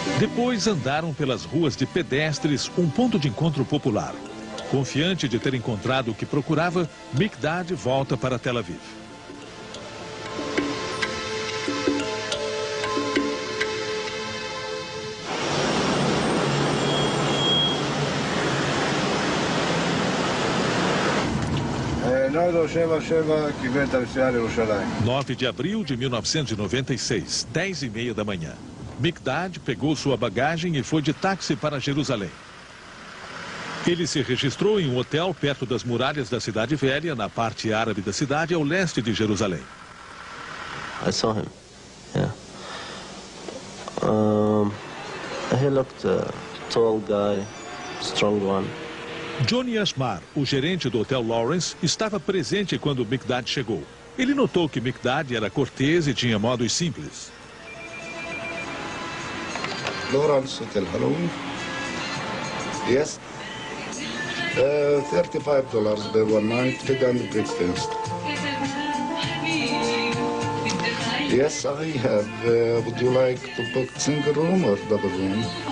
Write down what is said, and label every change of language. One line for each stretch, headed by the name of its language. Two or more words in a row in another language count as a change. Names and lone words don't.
Portuguese: Depois andaram pelas ruas de pedestres, um ponto de encontro popular. Confiante de ter encontrado o que procurava, Mikdad volta para Tel Aviv.
Hebrew: נוידו 77 קיבל את הנסיעה לירושלים.
Portuguese: 9 de abril de 1996, 10h30 da manhã. Mikdad pegou sua bagagem e foi de táxi para Jerusalém. Ele se registrou em um hotel perto das muralhas da Cidade Velha, na parte árabe da cidade, ao leste de Jerusalém.
English: I saw him. Yeah. He looked a tall guy, strong one.
Portuguese: Johnny Asmar, o gerente do Hotel Lawrence, estava presente quando Mikdad chegou. Ele notou que Mikdad era cortês e tinha modos simples.
English: Lawrence Hotel, hello. Yes. $35 per one night, bed and breakfast. Yes, I have. Would you like to book single room or double room?